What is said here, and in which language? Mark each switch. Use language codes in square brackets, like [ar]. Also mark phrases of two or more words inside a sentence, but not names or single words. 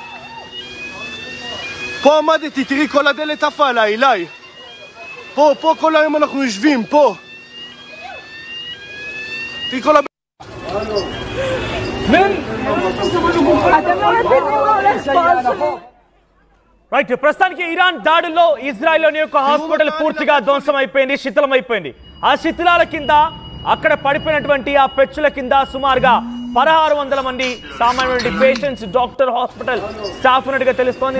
[he] פה עמדתי, תראי כל הדלת עפה עליי, אליי. פה כל היום אנחנו יושבים, פה. תראי כל הבית. אתם לא מבינים מה הולך פה. [te] రైట్, ప్రస్తుతానికి ఇరాన్ దాడుల్లో ఇజ్రాయెల్లోని యొక్క హాస్పిటల్ పూర్తిగా ధ్వంసం అయిపోయింది, శిథిలం అయిపోయింది. ఆ శిథిలాల కింద, అక్కడ పడిపోయినటువంటి ఆ పెచ్చుల కింద సుమారుగా 1600 మంది సామాన్యమైన [en] patients, doctor, hospital staff [te] ఉన్నట్టుగా తెలుస్తోంది.